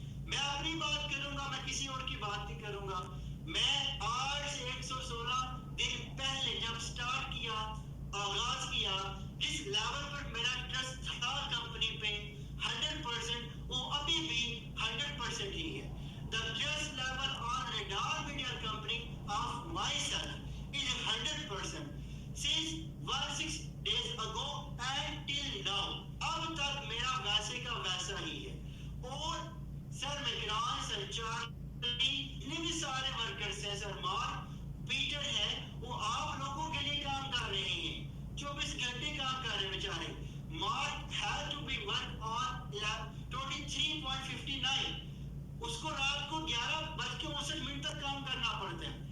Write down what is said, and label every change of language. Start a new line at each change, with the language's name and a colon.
Urdu: میں اپنی بات کروں گا, میں کسی اور کی بات نہیں کروں گا. میں آج سے 116 دن پہلے جب سٹارٹ کیا, آغاز کیا, جس لیول پر میرا ٹرسٹ تھا کمپنی پہ 100%, وہ ابھی بھی 100% ہی ہے.
English: The trust level on Radar Media Company of myself is 100% since 16 days ago and till now.
Urdu: اب تک میرا ویسے کا ویسا ہی ہے. اور سر مکران, سر چارلی, اتنے بھی سارے ورکرز ہیں, سر مارک, پیٹر ہے, وہ آپ لوگوں کے لیے کام کر رہے ہیں, 24 گھنٹے کام کر رہے ہیں بیچارے. Mark
English: had to be work on 23.59,
Urdu: اس کو رات کو 11:59 تک کام کرنا پڑتا ہے.